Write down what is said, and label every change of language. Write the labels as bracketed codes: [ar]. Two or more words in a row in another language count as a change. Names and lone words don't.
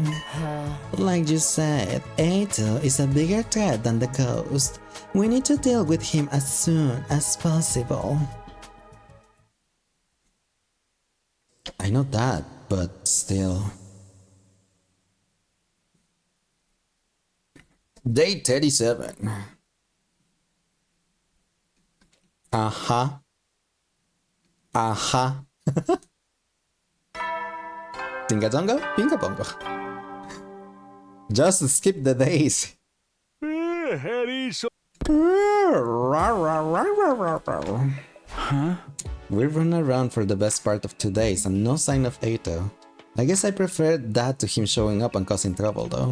[en] Like you said, E02 is a bigger threat than the ghost. We need to deal with him as soon as possible. I know that, but still. Day 37. Aha. Aha. Tinga tonga, pinga pongo. Just skip the days. Huh? We run around for the best part of 2 days and no sign of E02. I guess I prefer that to him showing up and causing trouble though.